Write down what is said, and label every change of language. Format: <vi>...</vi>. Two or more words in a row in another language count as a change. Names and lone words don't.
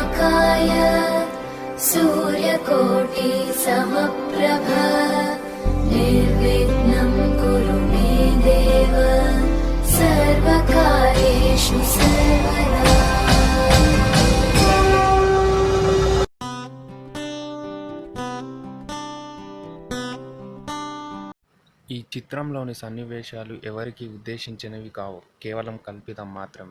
<sa>समप्रकाशाय सूर्यकोटि समप्रभ निर्विघ्नं कुरु मे देव सर्वकार्येषु सर्वदा।</sa> <te>ఈ చిత్రంలోని సన్నివేశాలు ఎవరికీ ఉద్దేశించినవి కావు, కేవలం కల్పితం మాత్రమే.</te>